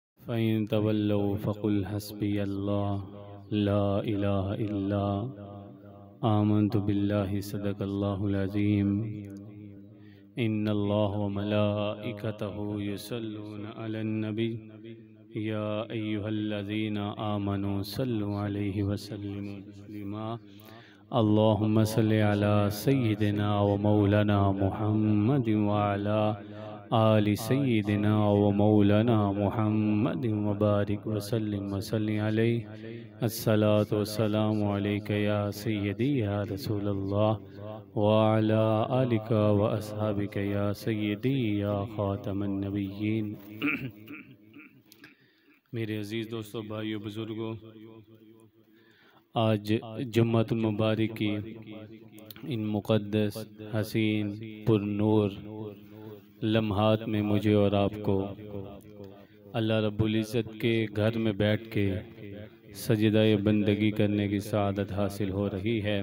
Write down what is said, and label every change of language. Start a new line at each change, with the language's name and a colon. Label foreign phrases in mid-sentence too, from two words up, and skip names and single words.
Arabic: فإن تولوا فقل حسبي الله لا إله إلا آمنت بالله صدق الله العظيم إن الله وملائكته يصلون على النبي يا أيها الذين آمنوا صلوا عليه وسلموا تسليما اللهم صل على سيدنا ومولانا محمد وعلى آل سيدنا ومولانا محمد وبارك وسلم عليه الصلاة والسلام عليك يا سيدي يا رسول الله وعلى آلك وأصحابك يا سيدي يا خاتم النبيين.
Urdu: میرے عزیز دوستوں، بھائیوں، بزرگوں، آج جمعۃ المبارک کی ان مقدس حسین پرنور لمحات میں مجھے اور آپ کو اللہ رب العزت کے گھر میں بیٹھ کے سجدۂ بندگی کرنے کی سعادت حاصل ہو رہی ہے.